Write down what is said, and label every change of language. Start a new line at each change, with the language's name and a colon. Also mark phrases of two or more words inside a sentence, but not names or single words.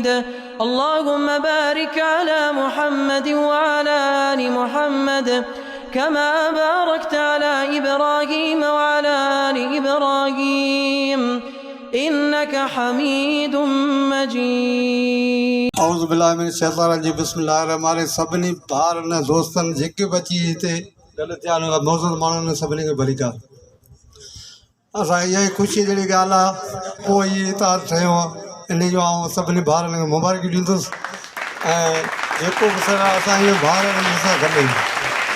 Arabic: اللهم بارك على محمد وعلى آل محمد كما باركت على إبراهيم وعلى آل إبراهيم إنك حميد مجيد. أعوذ بالله من الشيطان الرجيم بسم الله الرحمن الرحيم.
Sindhi: सभिनी ॿारनि दोस्तनि जेके बि अची हिते गॾु थिया आहिनि मौजूदु माण्हुनि सभिनी खे भली ॻाल्हि असां इहा ई ख़ुशी जहिड़ी ॻाल्हि आहे पोइ इहे हितां ठहियो आहे इन जो आउं सभिनी ॿारनि खे मुबारक ॾींदुसि ऐं जेको बि सर असां इहो ॿारनि सां गॾु